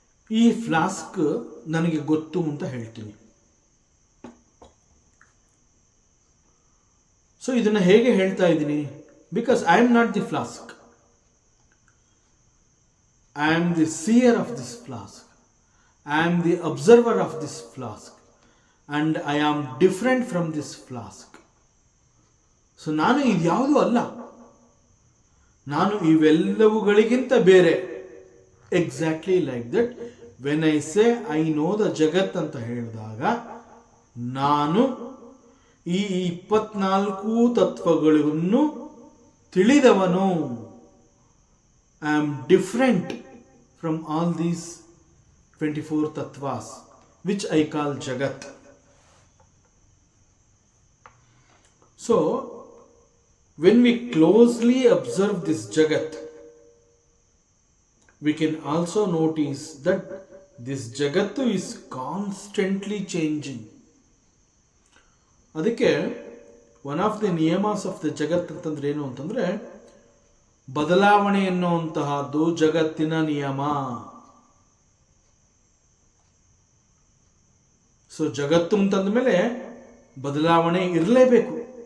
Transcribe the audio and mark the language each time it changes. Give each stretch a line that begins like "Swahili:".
Kannada: ಈ ಫ್ಲಾಸ್ಕ್ ನನಗೆ ಗೊತ್ತು ಅಂತ ಹೇಳ್ತೀನಿ. ಸೊ ಇದನ್ನು ಹೇಗೆ ಹೇಳ್ತಾ ಇದ್ದೀನಿ?
English: Because I am not the flask, I am the seer of this flask. I am the observer of this flask and I am different from this flask.
Kannada: So ನಾನು ಇದ್ಯಾವುದೂ ಅಲ್ಲ, ನಾನು ಇವೆಲ್ಲವುಗಳಿಗಿಂತ ಬೇರೆ.
English: exactly like that when I say I know the Jagat
Kannada: ಅಂತ ಹೇಳಿದಾಗ, ನಾನು ಈ 24 ತತ್ವಗಳನ್ನು ತಿಳಿದವನು.
English: I am different from all these 24 tattvas. which I call Jagat. So, when we closely observe this Jagat, we can also notice that this Jagat is constantly changing.
Kannada: ಅದಕ್ಕೆ
English: one of the niyamas of the Jagat
Kannada: ಅಂತಂದ್ರೆ ಏನು ಅಂತಂದ್ರೆ, ಬದಲಾವಣೆ ಎನ್ನುವಂತಹದ್ದು ಜಗತ್ತಿನ ನಿಯಮ. So ಜಗತ್ತು ಅಂತಂದ ಮೇಲೆ ಬದಲಾವಣೆ ಇರಲೇಬೇಕು.